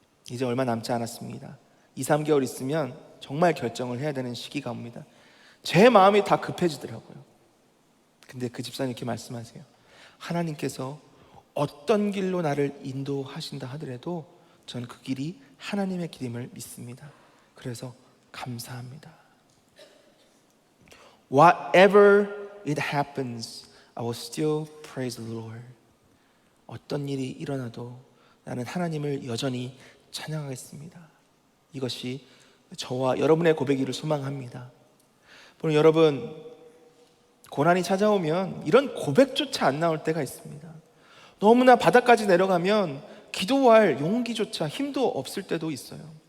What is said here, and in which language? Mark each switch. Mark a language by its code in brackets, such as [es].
[ko] 이제 얼마 남지 않았습니다. 2, 3개월 있으면 정말 결정을 해야 되는 시기가 옵니다. 제 마음이 다 급해지더라고요. 근데 그 집사님 이렇게 말씀하세요. 하나님께서 어떤 길로 나를 인도하신다 하더라도 저는 그 길이 하나님의 길임을 믿습니다. 그래서 감사합니다. [en] Whatever it happens, I will still praise the Lord. [ko] 어떤 일이 일어나도 나는 하나님을 여전히 찬양하겠습니다. 이것이 저와 여러분의 고백이기를 소망합니다. 물론 여러분, 고난이 찾아오면 이런 고백조차 안 나올 때가 있습니다. 너무나 바닥까지 내려가면 기도할 용기조차 힘도 없을 때도 있어요.